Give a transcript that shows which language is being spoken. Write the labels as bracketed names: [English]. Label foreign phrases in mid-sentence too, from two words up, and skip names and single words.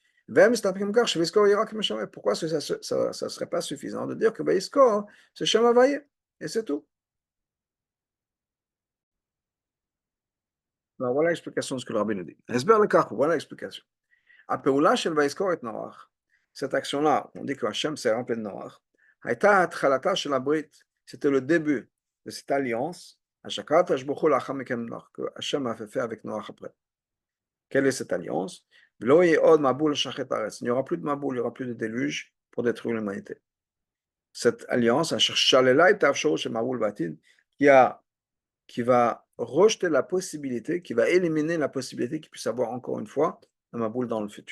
[French] Pourquoi ça ne serait pas suffisant de dire que Vaïskor, c'est [Hebrew] שם הוי"ה, [French] et c'est tout. Alors, voilà l'explication de ce que le rabbin nous dit. Voilà l'explication. [Hebrew] הפעולה של ויזכור את נח. [French] Cette action-là, on dit que Hachem s'est rappelé de Noach. [Hebrew] הייתה התחלתה של הברית. [French] C'était le début de cette alliance que Hachem a fait avec Noach après. Quelle est cette alliance? Il n'y aura plus de Maboul, il n'y aura plus de déluge pour détruire l'humanité. Cette alliance, qui va rejeter la possibilité, qui va éliminer la possibilité qu'il puisse avoir encore une fois un Maboul dans le futur.